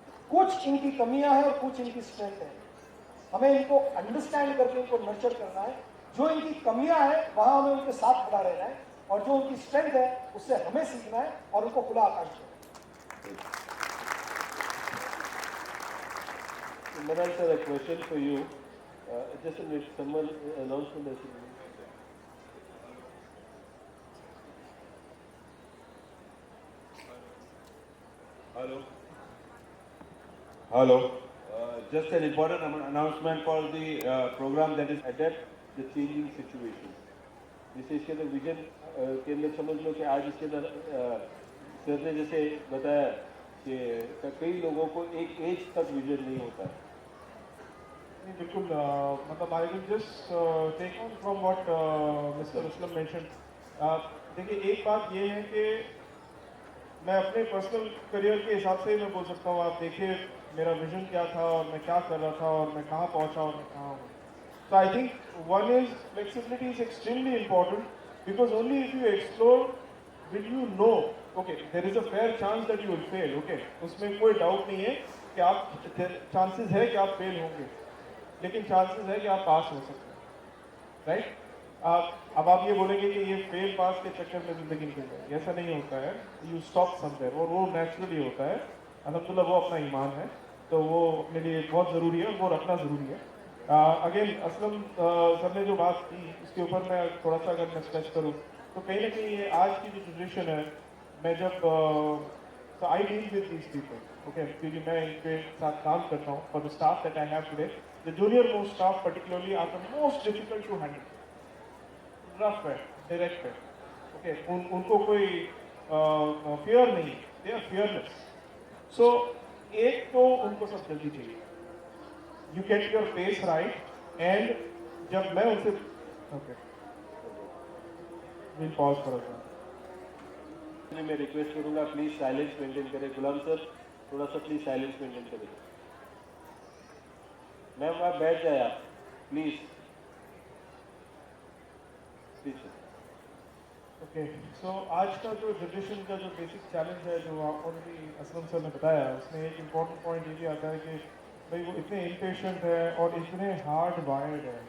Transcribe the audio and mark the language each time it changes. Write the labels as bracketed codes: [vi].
[hi] कुछ इनकी कमियां हैं और कुछ इनकी स्ट्रेंथ है. हमें इनको अंडरस्टैंड करके इनको नर्चर करना है. जो इनकी कमियां हैं वहां हमें उनके साथ खड़ा रहना है और जो उनकी स्ट्रेंथ है उससे हमें सीखना है और उनको खुला आकाश देना है. [en] Manal sir, a question for you. Just a minute, someone announcement has been made. Hello. Hello. Just an important announcement for the program that is Adapt the Changing Situation. [hi] जैसे इसके अंदर विजन के अंदर समझ लो कि आज इसके अंदर सर ने जैसे बताया कि कई लोगों को एक एज तक विजन नहीं होता है. बिल्कुल मतलब [en] I will just take on from what mister Aslam mention. [hi] देखिए एक बात ये है कि मैं अपने पर्सनल करियर के हिसाब से ही मैं बोल सकता हूँ. आप देखिए मेरा विजन क्या था और मैं क्या कर रहा था और मैं कहाँ पहुँचा और मैं कहाँ हूँ. [en] So I think one is flexibility is extremely important because only if you explore will you know. Okay, there is a fair chance that you will fail. [hi] Okay, उसमें कोई डाउट नहीं है कि आप चांसेस है कि आप फेल होंगे, लेकिन चांसेस है कि आप पास हो सकते हैं. राइट? अब आप ये बोलेंगे कि ये फेल पास के चक्कर में जिंदगी निकल जाएगी. ऐसा नहीं होता है. [en] you stop somewhere [hi] और वो नेचुरली होता है. अल्हम्दुलिल्लाह वो अपना ईमान है तो वो अपने लिए बहुत ज़रूरी है और वो रखना ज़रूरी है. अगेन असलम सर ने जो बात की उसके ऊपर मैं थोड़ा सा अगर मैं स्ट्रेच करूँ तो कहीं ना कहीं ये आज की जो जनरेशन है, मैं जब [en] I deal with these people. Okay, [hi] क्योंकि मैं इनके साथ काम करता हूँ. [en] For the staff that I have today, the junior most staff particularly are the most difficult to handle. [hi] Rough है, डायरेक्ट है. ओके, उनको कोई फियर नहीं, [en] They are fearless. [hi] सो एक तो उनको सब जल्दी चाहिए. [en] You get your pace right and [hi] जब मैं उनसे [en] okay, we'll pause for a second. [hi] मैं रिक्वेस्ट करूंगा प्लीज साइलेंस मेंटेन करें. गुलाम सर थोड़ा सा प्लीज साइलेंस मेंटेन करें. मैम आप बैठ जाए आप प्लीज. ओके, सो आज का जो जनरेशन का जो बेसिक चैलेंज है जो ऑलरेडी असलम सर ने बताया, उसमें एक इम्पॉर्टेंट पॉइंट ये भी आता है कि भाई वो इतने इम्पेशेंट है और इतने हार्ड वायर्ड है.